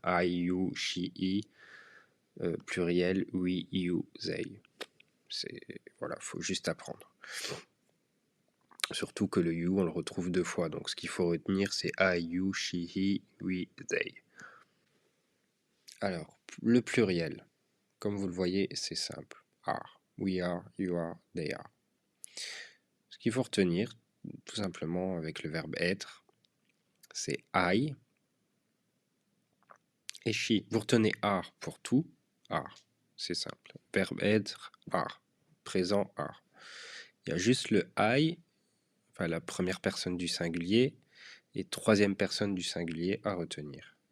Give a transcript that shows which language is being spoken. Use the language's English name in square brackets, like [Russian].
[English] I, you, she, he. Pluriel, we, you, they. [French] Voilà, faut juste apprendre. Surtout que le you, on le retrouve 2 fois. Donc, ce qu'il faut retenir, c'est I, you, she, he, we, they. Alors, le pluriel, comme vous le voyez, c'est simple. [English] Are, we are, you are, they are. [French] Ce qu'il faut retenir, tout simplement, avec le verbe être, c'est I et she. Vous retenez are pour tout, are. C'est simple. Verbe être, are. Présent, are. Il y a juste le I, enfin la première personne du singulier, et troisième personne du singulier à retenir.